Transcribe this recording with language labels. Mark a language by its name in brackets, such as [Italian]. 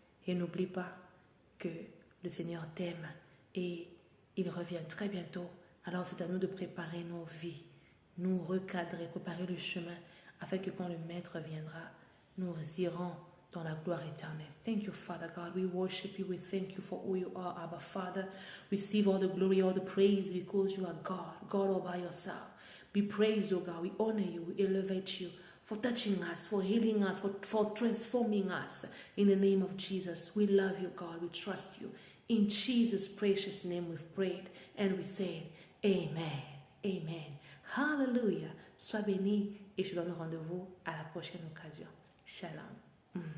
[French] Et n'oublie pas que le Seigneur t'aime et il revient très bientôt. Alors c'est à nous de préparer nos vies, nous recadrer, préparer le chemin afin que quand le Maître viendra, nous irons dans la gloire éternelle. [English] Thank you, Father God. We worship you. We thank you for who you are, Abba Father. Receive all the glory, all the praise because you are God, God all by yourself. Be praised, O God. We honor you. We elevate you for touching us, for healing us, for transforming us. In the name of Jesus, we love you, God. We trust you. In Jesus' precious name we've prayed and we say, Amen. Amen. Hallelujah. [French] Sois béni et je donne rendez-vous à la prochaine occasion. Shalom.